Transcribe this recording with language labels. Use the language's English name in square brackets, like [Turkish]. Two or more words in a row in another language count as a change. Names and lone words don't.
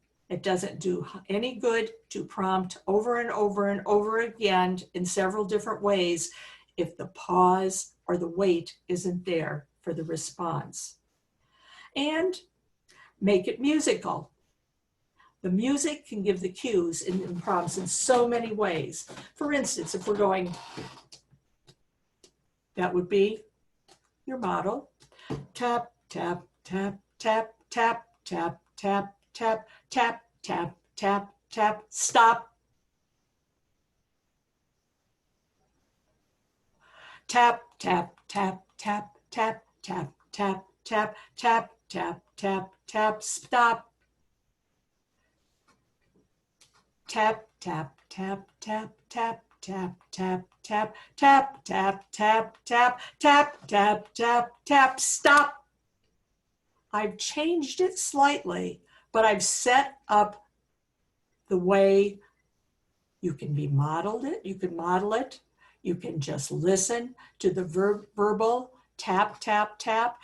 [English] It doesn't do any good to prompt over and over and over again in several different ways if the pause or the wait isn't there for the response. And make it musical. The music can give the cues in prompts in so many ways. For instance, if we're going, that would be your model. Tap, tap, tap, tap, tap, tap, tap, tap, tap, tap, tap, tap, stop. Tap, tap, tap, tap, tap, tap, tap, tap, tap, tap, tap, tap, stop. Tap, tap, tap, tap, tap, tap, tap, tap, tap, tap, tap, tap, tap, tap, tap, tap, stop. I've changed it slightly, but I've set up the way you can be modeled it. You can model it. You can just listen to the verbal tap, tap, tap.